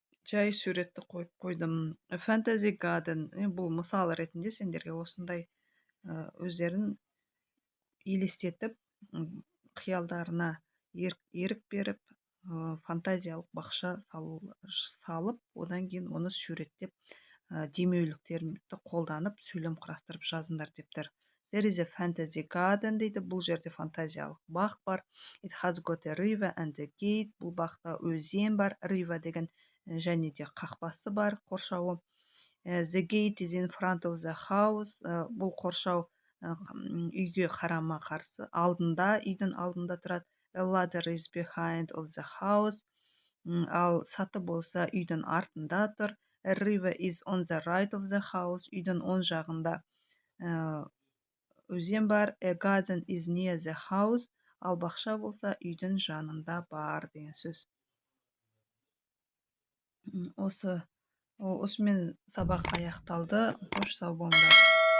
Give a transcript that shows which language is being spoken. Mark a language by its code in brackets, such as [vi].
[kk] Жай суретті қойып қойдым. Fantasy garden, бұл мысал ретінде сендерге осындай өздерін елестетіп, қиялдарына ерік беріп, фантазиялық бақша салып, одан кейін оны суреттеп, демеуліктерді қолданып, сөйлем құрастырып жазыңдар дептір. [en] There is a fantasy garden [kk] дейді, бұл жерде фантазиялық бақ бар. [en] It has got a river and a gate. [kk] Бұл бақта өзен бар, river деген және де қақпасы бар, қоршауы. [en] The gate is in front of the house. [kk] Бұл қоршау үйге қарама қарсы, алдында, үйдің алдында тұрады. [en] A ladder is behind of the house. [kk] Ал саты болса үйдің артында тұр. [en] A river is on the right of the house. [kk] Үйдің оң жағында өзен бар. [en] A garden is near the house. [kk] Ал бақша болса үйдің жанында бар деген сөз. Осымен сабақ аяқталды. Қош сау болыңдар.